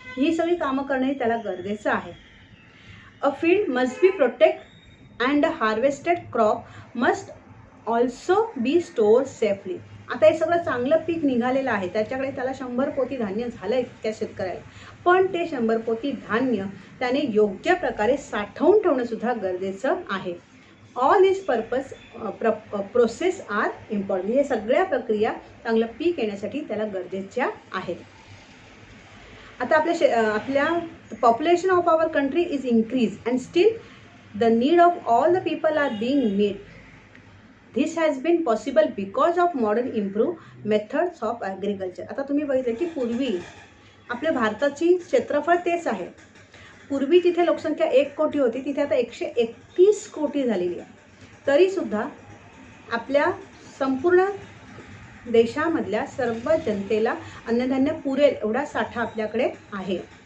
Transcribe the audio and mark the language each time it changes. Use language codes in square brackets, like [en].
[mr] ही सगळी कामं करणंही त्याला गरजेचं आहे. [en] A field must be protect and harvested crop must also be store safely. [mr] आता हे सगळं चांगलं पीक निघालेलं आहे, त्याच्याकडे त्याला 100 पोती धान्य झालं आहे त्या शेतकऱ्याला, पण ते 100 पोती धान्य त्याने योग्य प्रकारे साठवून ठेवणंसुद्धा गरजेचं आहे. [en] All this process are important. [mr] हे सगळ्या प्रक्रिया चांगलं पीक येण्यासाठी त्याला गरजेच्या आहेत. आता आपल्या [en] Population of our country is increase and still the need of all the people are being met. This has been possible because of modern improved methods of agriculture. [mr] आता तुम्ही बघितलं की पूर्वी आपल्या भारताची क्षेत्रफळ तेच आहे. पूर्वी जिथे लोकसंख्या 1 कोटी होती तिथे आता 131 कोटी झालेली आहे. तरीसुद्धा आपल्या संपूर्ण देशामधल्या सर्व जनतेला अन्नधान्य पुरेल एवढा साठा आपल्याकडे आहे.